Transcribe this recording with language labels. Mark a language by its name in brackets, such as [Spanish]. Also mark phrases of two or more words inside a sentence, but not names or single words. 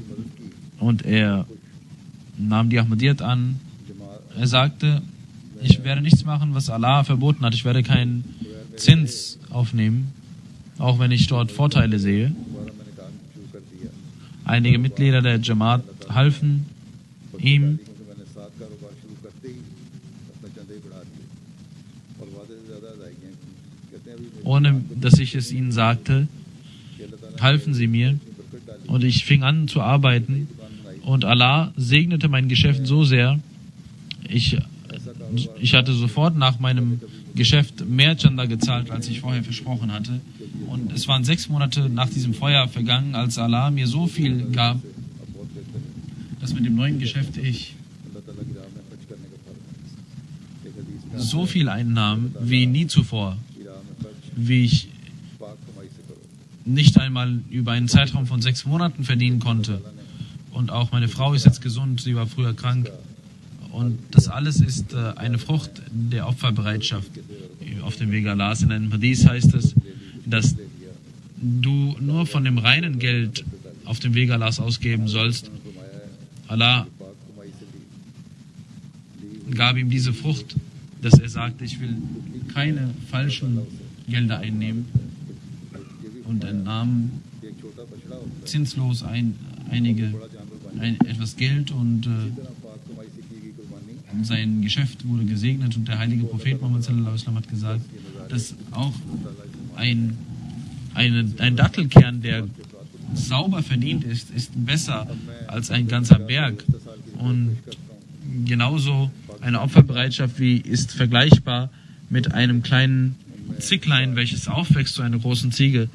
[German] Und er nahm die Ahmadiyyat an. Er sagte, ich werde nichts machen, was Allah verboten hat. Ich werde keinen Zins aufnehmen, auch wenn ich dort Vorteile sehe. Einige Mitglieder der Jamaat halfen ihm, [Hindi] क्योंकि मैंने 7 कारोबार शुरू करते ही अपना चंदा ही बढ़ा दिया और वादे से ज़्यादा अदायगियाँ की। कहते हैं अभी मेरे [German] ohne dass ich es ihnen sagte, [Hindi] कि अल्लाह ताला [German] halfen sie mir [Hindi] ने बरकत डाली [German] und ich fing an zu arbeiten und Allah segnete mein Geschäft so sehr, ich hatte sofort nach meinem Geschäft mehr Chanda gezahlt, als ich vorher versprochen hatte. Und es waren 6 Monate nach diesem Feuer vergangen, als Allah mir so viel gab, dass mit dem neuen Geschäft ich [Hindi] अल्लाह ताला की राह में खर्च करने का फर्क है। एक हदीस में [German] so viel einnahm wie nie zuvor, [Hindi] की राह में खर्च [German] wie ich [Hindi] पाक कमाई से करो। [German] nicht einmal über einen Zeitraum von 6 Monaten verdienen konnte. Und auch meine Frau ist jetzt gesund, sie war früher krank. Und das alles ist eine Frucht der Opferbereitschaft auf dem Weg Allahs. In einem Hadith heißt es, dass du nur von dem reinen Geld auf dem Weg Allahs ausgeben sollst. Allah [Hindi] पाक कमाई से ली [German] gab ihm diese Frucht, dass er sagte, ich will keine falschen Gelder einnehmen und entnahm [Hindi] एक छोटा बछड़ा होता [German] zinslos etwas Geld und [Hindi] है पाक कमाई से की गई कुर्बानी [German] sein Geschäft wurde gesegnet und der heilige Prophet Muhammad [Arabic] صلى الله عليه وسلم [German] hat gesagt, dass auch ein Dattelkern, der sauber verdient ist, ist besser als ein ganzer Berg. Und genauso eine Opferbereitschaft ist vergleichbar mit einem kleinen Zicklein, welches aufwächst zu einer großen Ziege.